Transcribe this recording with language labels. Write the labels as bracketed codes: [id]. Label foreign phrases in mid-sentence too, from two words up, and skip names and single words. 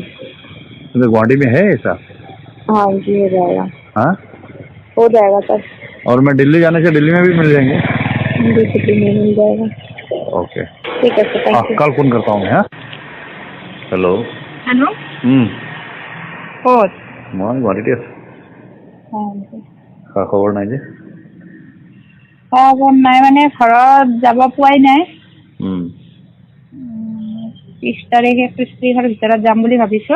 [hi] तो गुवाहाटी में है ऐसा हाँ जी हो जाएगा हाँ हो जाएगा सर और मैं दिल्ली जाने से दिल्ली में भी मिल जाएंगे जी सिटी में मिल जाएगा ओके ठीक है सर [en] thank you [hi] कल फोन करता हूँ मैं हाँ हेलो हेलो [as] মই গুৱাহাটীতে আছোঁ খবৰ নাই যে খবৰ নাই মানে ঘৰত যাব পোৱাই নাই 30 তাৰিখে 31 তাৰিখৰ ভিতৰত যাম বুলি ভাবিছোঁ